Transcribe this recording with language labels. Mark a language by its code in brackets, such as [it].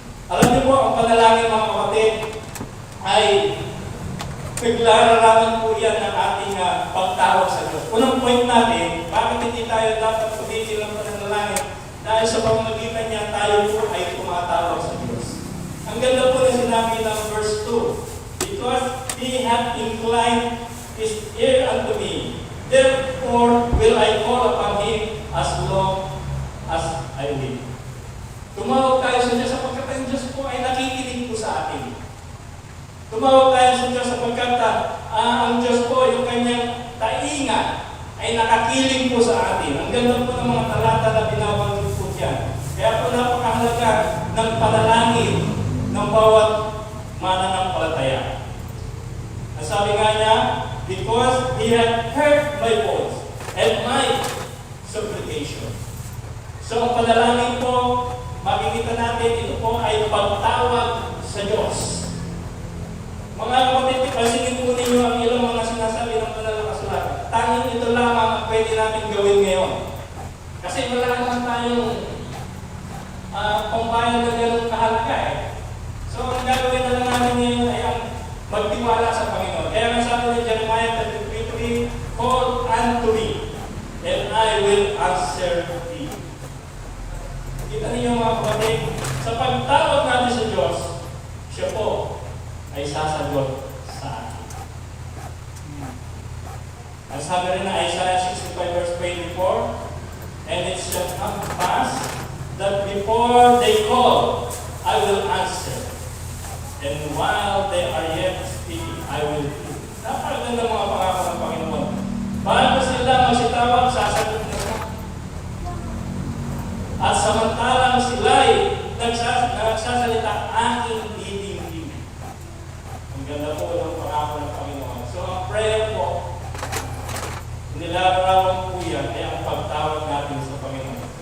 [tl] Alam niyo po, ang panalangin mga kapatid, ay naglararaman po yan ng ating pagtawag sa Diyos. Unang point natin, bakit hindi tayo dapat pumigil ng pananalangin? Dahil sa pamamagitan niya, tayo po ay tumatawag sa Diyos. Ang ganda po na sinabi ng verse 2, [en] because He hath inclined His ear unto me, therefore will I call upon Him as long as I live. [tl] Tumawag tayo sa Diyos sapagkat ang Diyos po ay nakikinig po sa atin. Tumawag tayo sa Diyos sapagkat ang Diyos po, yung kanyang tainga, ay nakakiling po sa atin. Ang ganda po ng mga talata na binabanggit po dyan. Kaya po napakahalaga ng panalangin ng bawat mananampalataya. Ang sabi nga niya, [en] because He had heard my voice and my supplication. [tl] So ang panalangin po, makikita natin, ito po ay pagtawag sa Diyos. Mga kapatid, pansinin po ninyo ang ilang mga sinasabi ng banal na kasulatan. Tanging ito lamang ang pwede natin gawin ngayon. Kasi wala naman tayong pambayad na gano'ng kahalaga eh. So ang gagawin na lang natin ngayon ay ang magtiwala sa Panginoon. Kaya nga sabi ni [en] Jeremiah 33:3, call unto me, and I will answer thee. [tl] Kita ninyo mga kapatid, sa pagtawag natin sa Diyos, siya po ay sasagot sa atin. Ang sabi rin na [en] Isaiah 65:24, and it shall come to pass that before they call, I will answer. And while they are yet speaking, I will hear. [tl] Napakaganda mga pangako ng Panginoon. Bago sila magsitawag, sasagot na. At samantalang sila'y nagsasalita, aking diding-ding. Ang ganda po ng pangako ng Panginoon. So ang prayer po, nilalarawan po yan ay ang pagtawag natin sa Panginoon.